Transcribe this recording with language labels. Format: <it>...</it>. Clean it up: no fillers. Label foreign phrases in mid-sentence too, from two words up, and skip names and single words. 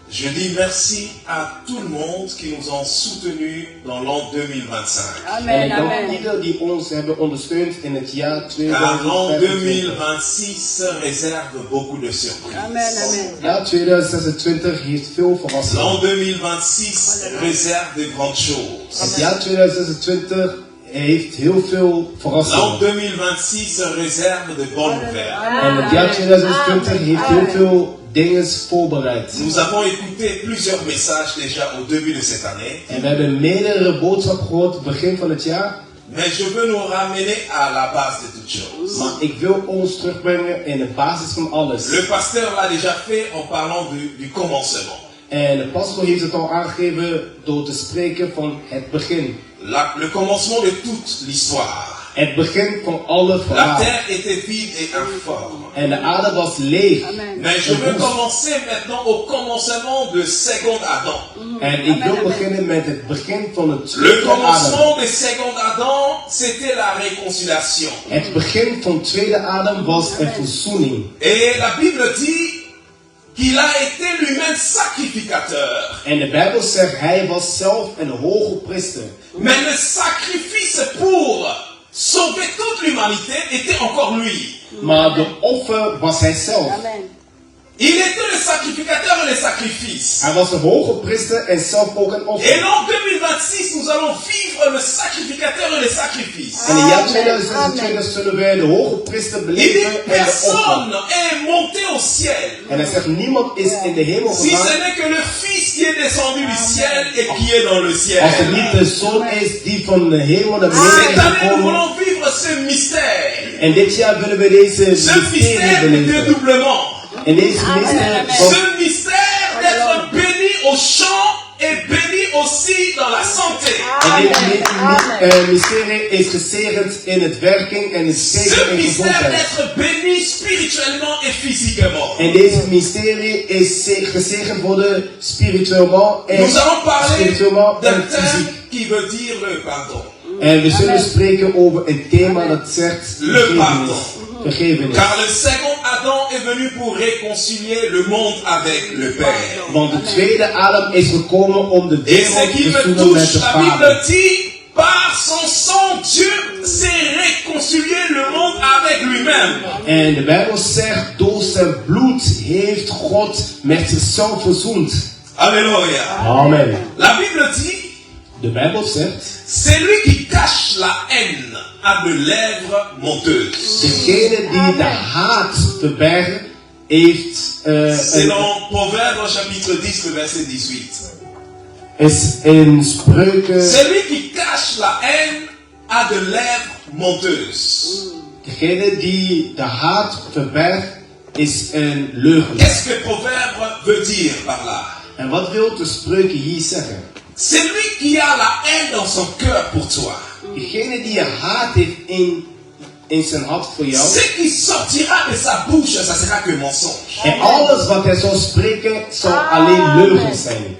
<fr>Je dis merci à tout le monde qui nous ont soutenus dans l'an 2025.</fr> <nl>En ik dank ieder die ons hebben ondersteund in het jaar</nl> <fr>Car l'an 2025. 2026 réserve beaucoup de surprises.</fr> <nl>Ja, 2026 heeft veel verrassingen.</nl> <fr>L'an 2026 réserve de grandes choses.</fr> <nl>Het jaar 2026 heeft heel veel</nl> <fr>L'an</fr> <nl>verrassingen.</nl> <fr>2026 réserve de bonnes nouvelles.</fr> <nl>En het jaar 2026 heeft heel veel dingen voorbereid.</nl> <fr>Nous avons écouté plusieurs messages déjà au début de cette année.</fr> <nl>En we hebben meerdere boodschappen gehoord begin van het jaar.</nl> <fr>Mais je veux nous ramener à la base de toutes choses.</fr> <nl>Maar ik wil ons terugbrengen in de basis van alles.</nl> <fr>Le pasteur l'a déjà fait en parlant du commencement.</fr> <nl>En de pastor heeft het al aangegeven door te spreken van het begin.</nl> <fr>Le commencement de toute l'histoire.</fr> <nl>Het begin van alle</nl> <fr>La</fr> <nl>verhalen.</nl> <fr>terre était vide et informe.</fr> <nl>En de aarde was leeg.</nl> <fr>Mais je veux commencer maintenant au commencement de second Adam.</fr> <nl>En ik wil beginnen met het begin van het</nl> <fr>Le</fr> <nl>tweede Adam.</nl> <fr>commencement de second Adam, c'était la réconciliation.</fr> <nl>Het begin van tweede Adam was een verzoening.</nl> <fr>Et la Bible dit qu'il a été lui-même sacrificateur.</fr> <nl>En de Bijbel zegt, hij was zelf een hoge priester.</nl> <fr>Mais le sacrifice pour sauver toute l'humanité était encore lui.</fr> <nl>Maar de offer was hij zelf.</nl> <fr>Il était le sacrificateur et le sacrifice.</fr> <nl>Hij was een hoge priester en zelf ook een</nl> <fr>Et</fr> <nl>offer.</nl> <fr>en 2026, nous allons vivre le sacrificateur et le sacrifice.</fr> <nl>En in het jaar 2026 zullen wij de hoge priester</nl> <fr>Il dit</fr> <nl>beleven en de</nl> <fr>personne</fr> <nl>offer.</nl> <fr>est monté au ciel.</fr> <nl>En hij zegt, niemand is in de hemel</nl> <fr>Si</fr> <nl>gegaan.</nl> <fr>ce n'est que le Fils qui est descendu du ciel et qui est dans le ciel.</fr> <nl>Als het niet de zoon is die van de hemel naar beneden</nl> <fr>Cette</fr> <nl>is</nl> <fr>année, nous</fr> <nl>gekomen.</nl> <fr>voulons vivre ce mystère.</fr> <nl>En dit jaar willen we deze</nl> <fr>Ce</fr> <nl>mysterie</nl> <fr>mystère de</fr> <nl>beleven.</nl> <fr>dédoublement.</fr> <nl>En deze mysterie van</nl> <fr>Ce mystère d'être béni au champ et béni aussi dans la santé.</fr> <nl>En dit mysterie is gezegend in het werking en is</nl> <fr>Ce</fr> <nl>gezegend in</nl> <fr>mystère</fr> <nl>gezondheid.</nl> <fr>d'être béni spirituellement et physiquement.</fr> <nl>En deze mysterie is gezegend worden spiritueel en</nl> <fr>Nous allons parler</fr> <nl>spiritueel</nl> <fr>d'un</fr> <nl>en</nl> <fr>thème</fr> <nl>fysiek.</nl> <fr>qui veut dire le pardon.</fr> <nl>En we zullen spreken over een thema dat zegt</nl> <fr>Le pardon.</fr> <nl>vergevenis.</nl> <fr>Car le second Adam est venu pour réconcilier le monde avec le Père.</fr> <nl>Want de tweede Adam is gekomen om de</nl> <fr>Et</fr> <nl>wereld</nl> <fr>ce qui</fr> <nl>te</nl> <fr>me</fr> <nl>verzoenen met</nl> <fr>touche,</fr> <nl>de</nl> <fr>la</fr> <nl>Vader.</nl> <fr>Bible dit, par son sang, Dieu s'est réconcilié le monde avec lui-même.</fr> <nl>En de Bijbel zegt, door zijn bloed heeft God met zichzelf verzoend.</nl> <fr>Alléluia. Amen. La Bible dit,</fr> <nl>De Bijbel zegt,</nl> <fr>celui qui cache la haine a de lèvres monteuses.</fr> <nl>degene die de haat verbergt, heeft</nl> <fr>C'est dans Proverbes chapitre 10, le verset 18.</fr> <nl>is in Spreuken,</nl> <fr>Celui qui cache la haine a de lèvres monteuses.</fr> <nl>degene die de haat verbergt, is een leugen.</nl> <fr>Qu'est-ce que Proverbe veut dire par là?</fr> <nl>En wat wil de Spreuken hier zeggen?</nl> <fr>Celui qui a la haine dans son cœur pour toi,</fr> <nl>Degene die je haat heeft in zijn hart voor jou.</nl> <fr>ce qui sortira de sa bouche, ça sera que mensonge.</fr> <nl>En alles wat hij zal spreken, zal alleen leugen zijn.</nl>